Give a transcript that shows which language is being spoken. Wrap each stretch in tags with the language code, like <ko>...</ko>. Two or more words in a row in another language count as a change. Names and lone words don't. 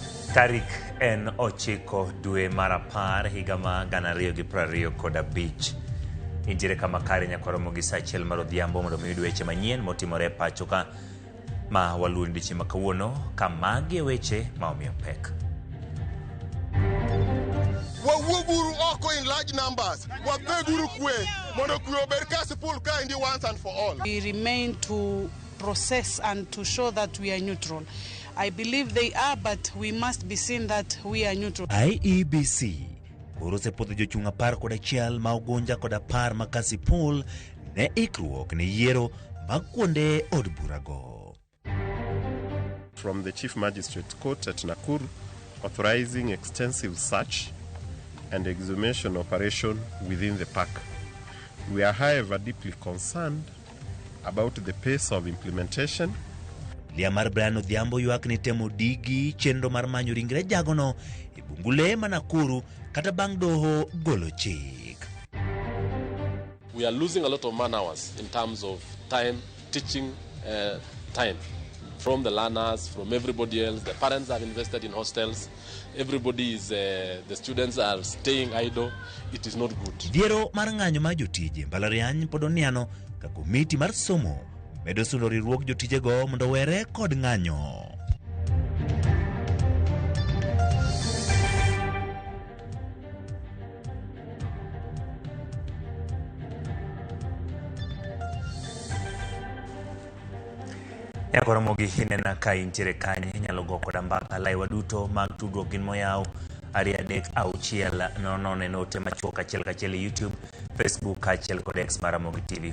<luo>Tarik en 9 dwe mar 10 higa ma 2025. Intiere kama kare nyakwaromo gi saa achiel mar odhiambo mondo miyud weche manyien motimore pacho ka ma walundi chima kawuono kama gi weche ma omiyo pek. Wawuguru oko</luo> <en>in large numbers.</en> <luo>Wapeguru kwe mondo kwe ober kasipul ka indi</luo> <en>once and for all. We remain to process and to show that we are neutral. I believe they are, but we must be seen that we are neutral.</en> <luo>IEBC koro sepodho jochung' 11 ma Ugunja kod 10 ma Kasipul ne ikruok ne yiero mag kuonde od burago.</luo> <en>From the Chief Magistrate Court at Nakuru, authorizing extensive search and exhumation operation within the park. We are, however, deeply concerned about the pace of implementation.</en> <luo>Liamar Brian Odhiambo ywak ni temo digi chenro mar manyo ringre jagono e bungule ma Nakuru kata bang' doho golo chik.</luo> <en>We are losing a lot of man hours in terms of time, teaching time from the learners, from everybody else. The parents have invested in hostels. Everybody is, the students are staying idle. It is not good.</en> <luo>Diero mar ng'anyo ma jotije mbalariany pod oniano ka komiti mar somo medo sundo riwruok jotijego mondo were kod ng'anyo. Nyakwaromo gi hinena ka intiere kanye nyalo go koda mbaka laiwa duto mag tudruok gin moyaw 236 note machuok achiel YouTube, Facebook achiel kod X mar Ramogi TV.</luo>